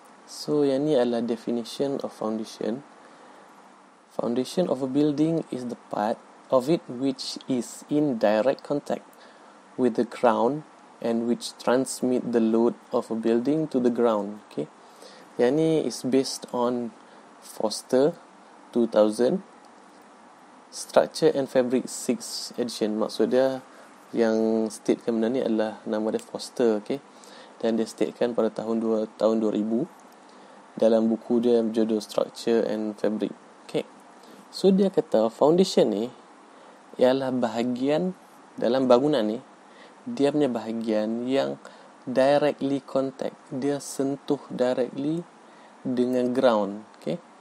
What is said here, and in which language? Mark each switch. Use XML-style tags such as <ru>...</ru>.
<en>So</en> <ms>yang ni adalah</ms> <en>definition of foundation. Foundation of a building is the part of it which is in direct contact with the ground and which transmit the load of a building to the ground. Okay.</en> <ms>Yang ni</ms> <en>is based on Foster 2000 Structure and Fabric 6 edition.</en> <ms>Maksud dia yang statekan benda ni adalah nama dia Foster. Okay. Dan dia statekan pada tahun 2000 dalam buku dia berjudul Structure and Fabric. Okay. So dia kata foundation ni ialah bahagian dalam bangunan ni, dia punya bahagian yang</ms> <en>directly contact,</en> <ms>dia sentuh</ms> <en>directly</en> <ms>dengan ground. Okay.</ms>